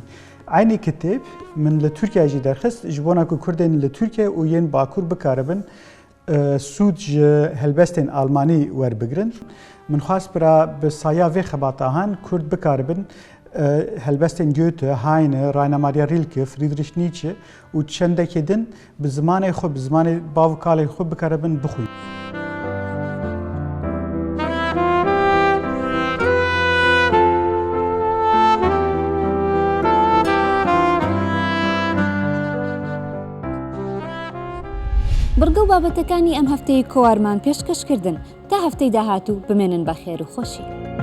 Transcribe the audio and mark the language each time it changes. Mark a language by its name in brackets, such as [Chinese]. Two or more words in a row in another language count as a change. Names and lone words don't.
[Kurdish] Aynı kitêb min li Tirkiye jî derxist ji bona ku Kurdên li Tirkiye û yên Bakur bikaribin sûd ji helbestên Almanî werbigirin. Min xwast bira bi saya vê xebatahan Kurd bikaribin helbestên Goethe, Heine, Rainer Maria Rilke, Friedrich Nietzsche û çendekê din bi zimanê xwe bi zimanê bav û kalê xwe bikaribin bixwîn. [Central Kurdish] بڕگە و بابەتەکانی ئەم هەفتەی کۆوارمان پێشکەشکردن تا هەفتەی داهاتوو بمێنن بە خێر و خۆشی.